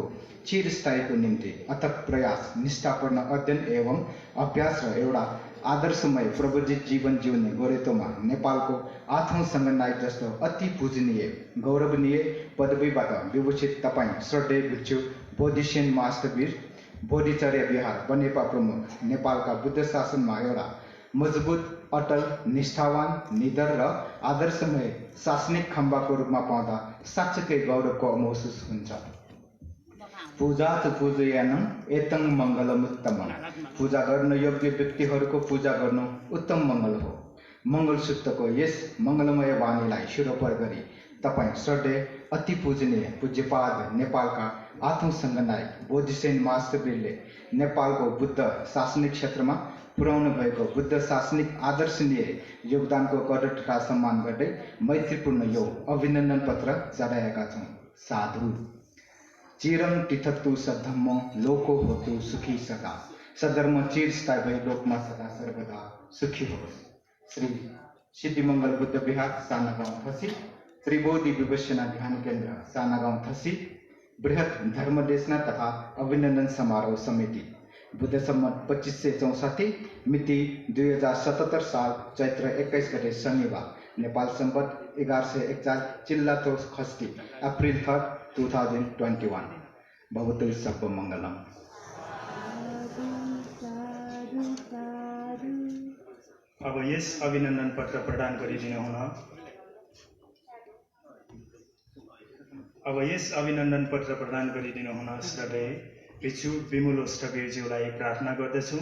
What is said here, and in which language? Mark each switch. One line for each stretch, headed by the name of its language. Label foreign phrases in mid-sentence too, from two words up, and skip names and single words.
Nepali: चिरस्थायीको निम्ति अथक प्रयास निष्ठापूर्ण अध्ययन एवं अभ्यास र एउटा आदर्शमय प्रवृत्त जीवन जिउने गोरेटोमा नेपालको 8औं सङ्घनायक जस्तो अति पूजनीय गौरवनीय पदवीबाट विभूषित तपाईँ श्रद्धेय भिक्षु बोधिसेन महास्थवीर बोधिचर्या विहार बनेपा प्रमुख नेपालका बुद्ध शासनमा एउटा मजबुत अटल निष्ठावान निडर र आदर्शमय शासनिक खम्बाको रूपमा पाउँदा साँच्चै गौरवको महसुस हुन्छ।
Pali: पूजा च पूजयानं एतं मङ्गलमुत्तमम्।
Nepali: पूजा गर्न योग्य व्यक्तिहरूको पूजा गर्नु उत्तम मङ्गल हो। मङ्गलसूत्रको यस मङ्गलमय वाणीलाई शिरोपर गरी तपाईँ श्रद्धेय अति पूजनीय पूज्यपाद नेपालका 8औं सङ्घनायक बोधिसेन महास्थवीरले नेपालको बुद्ध शासनिक क्षेत्रमा पुर्याउनु भएको बुद्ध शासनिक आदर्शनीय योगदानको कदर तथा सम्मान गर्दै मैत्रीपूर्ण यो अभिनन्दन पत्र चढाएका छौँ। साधु।
Pali: चिरं तिष्ठतु सद्धम्म लोको होतु सुखी सदा।
Nepali: सधर्म चिरस्थायी भई लोकमा सदा सर्वदा सुखी होस्। श्री सिद्धिमङ्गल बुद्ध विहार सानागाउँ थसी, त्रिबोधि विपश्यना ध्यान केन्द्र सानागाउँ थसी, बृहत धर्मदेशना तथा अभिनन्दन समारोह समिति बुद्ध सम्मत 2564 मिति 2077 साल चैत्र 21 गते शनिबार नेपाल सम्मत 1141 चिल्लातो खस्ती अप्रिल 3, 2021।
Sanskrit: भवतु सर्व मङ्गलम्।
Nepali: अब यस अभिनन्दन पत्र प्रदान गरिदिनु हुन श्रद्धेय भिक्षु विमलो स्थवीरज्यूलाई प्रार्थना गर्दछु।